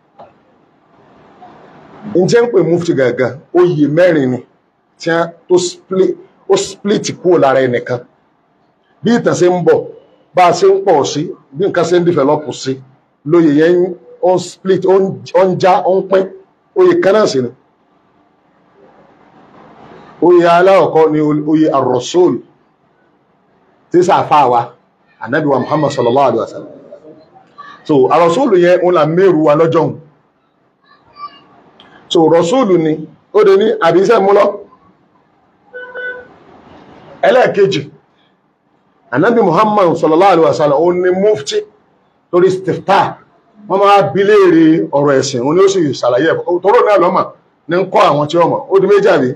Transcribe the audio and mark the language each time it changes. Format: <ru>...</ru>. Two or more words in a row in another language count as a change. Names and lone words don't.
<yo>ǹjẹ́ ń pè mufti gangan oyè mẹ́rin ni tí ó split kúrò lára ẹnìkan bí ìtàn ṣe ń bọ̀ bá a ṣe ń pọ̀ sí bí nǹkan ṣe ń develop sí lóye yẹn ó ń split ó ń já ó ń pín oyè kan náà sí ni. oyè aláwọ̀kọ́ ni oyè ar-Rasul tí sàfà wa Ànábì wa Muhammad</yo> <ar>صلى الله عليه وسلم.</ar> <yo>So ar-Rasul yẹn òun là mẹ́rù wa lọ́jọ́ òun. So Rasul ni ó dé ní àbíṣẹ́ mú lọ. ẹlẹ́ẹ̀kejì Ànábì Muhammad</yo> <ar>صلى الله عليه وسلم</ar> <yo>ó ní mufti lórí istiftah wọ́n máa bi léèrè ọ̀rọ̀ ẹ̀sìn òun ni ó sì ṣàlàyé tóró náà lọ́mà ní ń kọ́ àwọn tí ó mọ̀ ó di méjì àbí.</yo>